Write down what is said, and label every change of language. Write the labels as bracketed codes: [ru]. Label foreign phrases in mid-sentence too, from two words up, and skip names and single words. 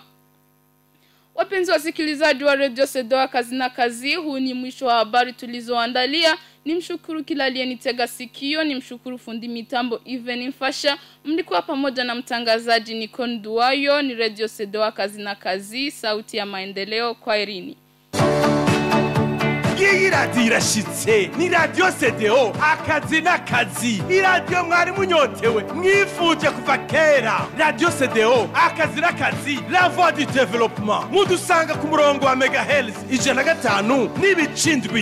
[sw] Wapenzi wasikilizaji wa Radio Sedoa Kazi na Kazi, huu ni mwisho wa habari tulizoandalia. Nimshukuru kila aliyenitega sikio, nimshukuru fundi mitambo Even Mfasha. Mlikuwa pamoja na mtangazaji Nikon Duayo. Ni Radio Sedoa Kazi na Kazi, sauti ya maendeleo. Kwaherini. [rn] Iyi radio irashitse, ni Radio CDO Akazi na Kazi. Iradio mwari munyotewe mwifuje kuva kera. Radio CDO Akazi na Kazi, [fr] la voix du développement. [rn] Mudusanga ku murongo wa megahertz 105 n'ibicindwi.